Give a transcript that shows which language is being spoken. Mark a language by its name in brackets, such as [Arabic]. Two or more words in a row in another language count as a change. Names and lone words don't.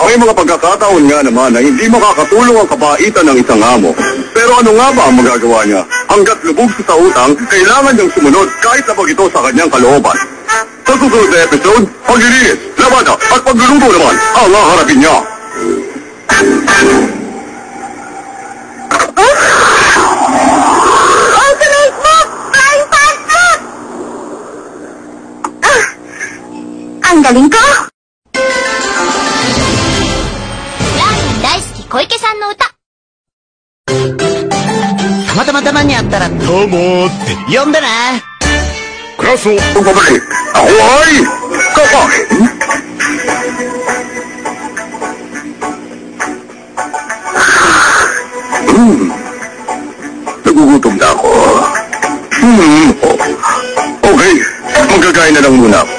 [Filipino] May mga pagkakataon nga naman na hindi makakatulong ang kabaitan ng isang amo. Pero ano nga ba ang magagawa niya? Hanggat lubog sa utang, kailangan niyang sumunod kahit labag ito sa kanyang kalooban. Sa susunod na episode, paglilinis, labada at pagluluto naman ang haharapin niya. [English] Ultimate move! Flying fast move! [Filipino] Ang galing ko! [Japanese] ラーメン大好き小池さんの歌。たまたまたまに会ったら、どうもって呼んでね。クラスを [Filipino] pabalik. Ako ay kakain. Nagugutom na ako. Okay, magkakain na lang muna ako.